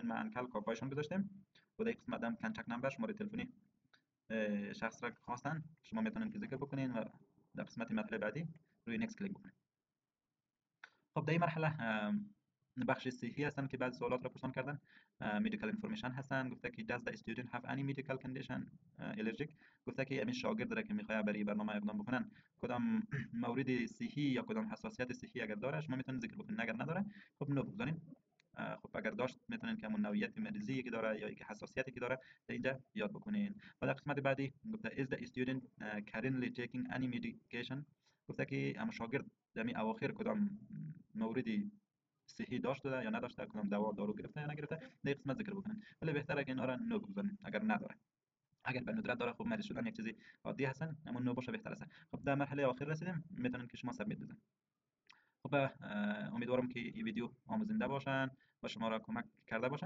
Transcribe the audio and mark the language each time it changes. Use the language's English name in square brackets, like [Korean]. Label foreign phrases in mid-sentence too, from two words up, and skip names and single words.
[Persian] من انکل کاکایشون گذاشتم و در قسمت هم [English] contact number [Persian] شماره تلفنی شخص را خواستن شما میتونین که ذکر بکنین و در قسمت مرحله بعدی روی نکست کلیک بکنین. خب در این مرحله بخش صحی هستن که بعضی سوالات را پرسان کردن. [English] medical information [Persian] هستن. گفته که [English] does the student have any medical condition allergic. [Persian] گفته که همین شاگرد را که میخواد برای برنامه اقدام بکنن کدام مورد صحی یا کدام حساسیت صحی اگر داره شما میتونید ذکر بکنین. اگر نداره خب نو بگذارین. خب اگر داشت میتونین که همون نوعیت مریضی که داره یا که حساسیتی که داره در اینجا یاد بکنین. و در قسمت بعدی گفته [English] is the student currently taking any medication. [Persian] گفته که هم شاگرد در این اواخر کدام موردی صحی داشته یا نداشته، کدام دوا دارو گرفته یا نگرفته، در قسمت ذکر بکنن. ولی بهتره که اینا را نو بگذارین اگر نداره. اگر به ندرت داره خب مریض شدن یک چیزی عادی هستن، اما نو باشه بهتر است. خب در مرحله آخر رسیدیم، میتونن که شما سابمیت بزنید. خب امیدوارم که این ویدیو آموزنده باشن و شما را کمک کرده باشن.